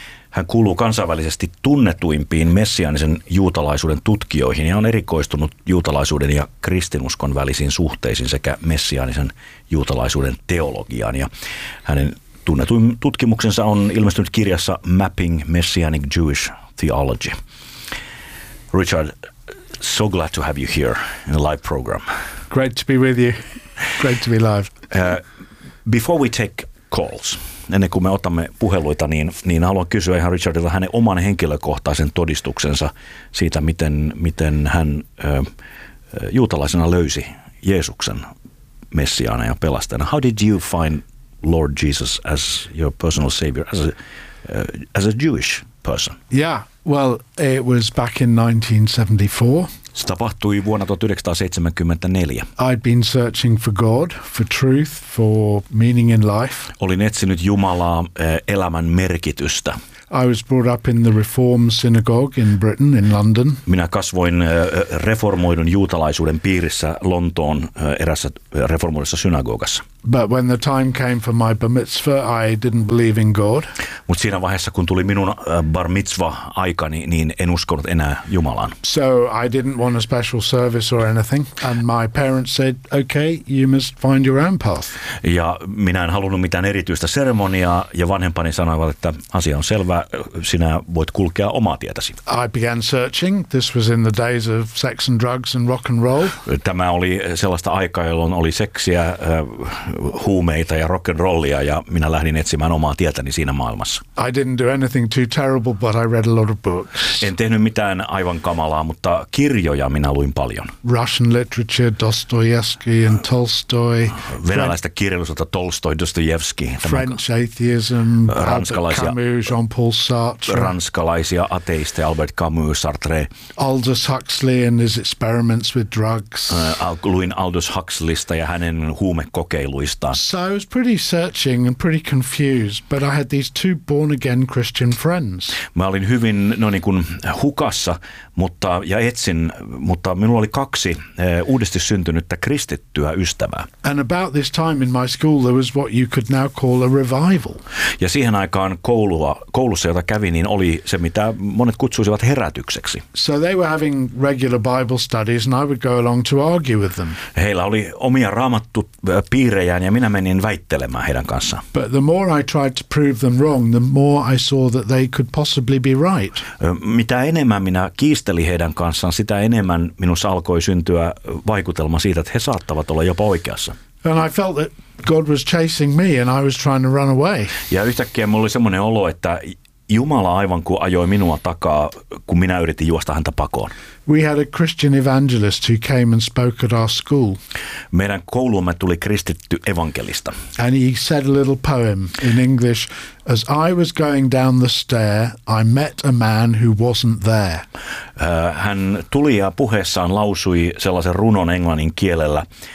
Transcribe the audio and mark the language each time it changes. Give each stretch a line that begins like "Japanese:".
Finnish: Hän kuuluu kansainvälisesti tunnetuimpiin messiaanisen juutalaisuuden tutkijoihin ja on erikoistunut juutalaisuuden ja kristinuskon välisiin suhteisiin sekä messiaanisen juutalaisuuden teologiaan. Ja hänen tunnetuin tutkimuksensa on ilmestynyt kirjassa Mapping Messianic Jewish Theology.
English: Richard, so glad to have you here in the live program. Great to be with you. Great to be live. Before we take calls,
Finnish: ennen kuin me otamme puheluita, niin haluan kysyä ihan Richardilta hänen oman henkilökohtaisen todistuksensa siitä, miten hän juutalaisena löysi Jeesuksen messiaana ja pelastajana.
English: How did you find Lord Jesus as your personal savior, as a Jewish person? Yeah. Well, it was back in 1974.
Finnish: Se tapahtui vuonna 1974.
English: I'd been searching for God, for truth, for meaning in life.
Finnish: Olin etsinyt Jumalaa elämän merkitystä.
English: I was brought up in the Reform synagogue in Britain, in London.
Finnish: Minä kasvoin reformoidun juutalaisuuden piirissä Lontoon erässä reformoidussa synagogassa.
English: But when the time came for my bar mitzvah, I didn't believe in God.
Finnish: Mut siinä vaiheessa, kun tuli minun bar mitzvah-aikani, niin en uskonut enää Jumalaan.
English: So I didn't want a special service or anything, and my parents said, okay, you must find your own path.
Finnish: Ja minä en halunnut mitään erityistä seremoniaa, ja vanhempani sanoivat, että asia on selvä, sinä voit kulkea omaa tietäsi.
English: I began searching. This was in the days of sex and drugs and rock and roll.
Finnish: Tämä oli sellaista aikaa, jolloin oli seksiä, huumeita ja rock and rollia, ja minä lähdin etsimään omaa tietäni siinä maailmassa.
English: I didn't do anything too terrible, but I read a lot of books.
Finnish: En tehnyt mitään aivan kamalaa, mutta kirjoja minä luin paljon.
English: Russian literature, Dostoevsky and Tolstoy.
Finnish: Venäläistä kirjallisuutta, Tolstoy, Dostoevsky.
English: French atheism,
Finnish: ranskalaisia,
English: Albert Camus, Jean-Paul Sartre.
Finnish: Ranskalaisia ateisteja, Albert Camus, Sartre.
English: Aldous Huxley and his experiments with drugs.
Finnish: Luin Aldous Huxleysta ja hänen huumekokemuksensa.
English: So I was pretty searching and pretty confused, but I had these two born again Christian friends.
Finnish: Mä olin hyvin niin kuin hukassa, mutta minulla oli kaksi uudesti syntynyttä kristittyä ystävää.
English: And about this time in my school there was what you could now call a revival.
Finnish: Ja siihen aikaan koulussa jota kävi, niin oli se mitä monet kutsuisivat herätykseksi.
English: So they were having regular Bible studies and I would go along to argue with them.
Finnish: Heillä oli omia raamattu piirejään ja minä menin väittelemään heidän kanssaan.
English: But the more I tried to prove them wrong, the more I saw that they could possibly be right.
Finnish: Mitä enemmän minä kiisteli heidän kanssaan, sitä enemmän minussa alkoi syntyä vaikutelma siitä, että he saattavat olla jopa oikeassa.
English: And I felt that God was chasing me and I was trying to run away.
Finnish: Ja yhtäkkiä mulla oli semmoinen olo, että Jumala aivan kuin ajoi minua takaa, kun minä yritin juosta häntä pakoon.
English: We had a Christian evangelist who came and spoke at our school.
Finnish: Meidän kouluumme tuli kristitty evankelista.
English: And he said a little poem in English. As I was going down the stair, I met a man who wasn't there.
Finnish: Hän tuli ja puheessaan lausui sellaisen runon englannin kielellä.